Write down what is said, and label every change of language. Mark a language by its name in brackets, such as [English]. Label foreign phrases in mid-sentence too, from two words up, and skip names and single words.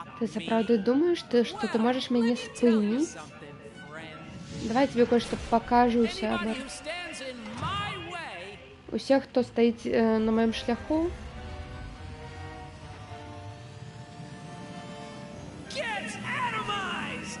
[Belarusian] Ты [English] me? [Belarusian] сапраўды думаеш, што ты можаш мяне [English] Let me tell you [Belarusian] спыніць? [English] something, friend. [Belarusian] Давай [Russian] тебе кое-што [Belarusian] пакажу, [English] Anybody [Belarusian] сябар. [English] who stands in my way [Belarusian] Усе, хто стаіць на маім шляху, [English] gets atomized!